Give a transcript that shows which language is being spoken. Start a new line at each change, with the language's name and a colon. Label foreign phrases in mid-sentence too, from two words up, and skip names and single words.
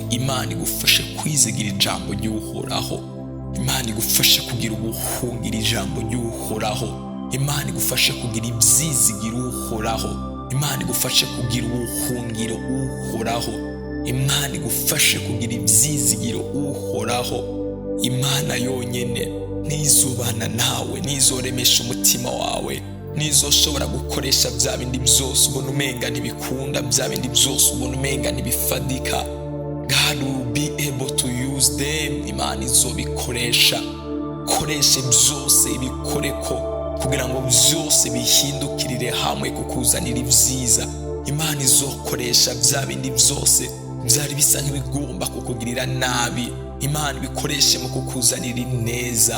Rundi: Imana igufashe kwizigira ijambo ry'uhoraho, Imana igufashe kugira ubuhungiro ijambo ry'uhoraho, Imana igufashe kugira ibyizigiro uhoraho, Imana igufashe kugira ubuhungiro uhoraho, Imana igufashe kugira ibyizigiro uhoraho. Imana yonyene nizobana nawe, nizoremesha umutima wawe, nizoshobora gukoresha bya bindi byose ubona umenga ntibikunda, bya bindi byose ubona umenga ntibifadika.
English: God will be able to use them.
Rundi: Imana izobikoresha. Koreshe byose ibikoreko kugira ngo byose bihindukirire hamwe kukuzanira ibyiza. Imana izokoresha bya bindi byose byari bisa nk'ibigomba kukugirira nabi, Imana ibikoreshe mu kukuzanira ineza.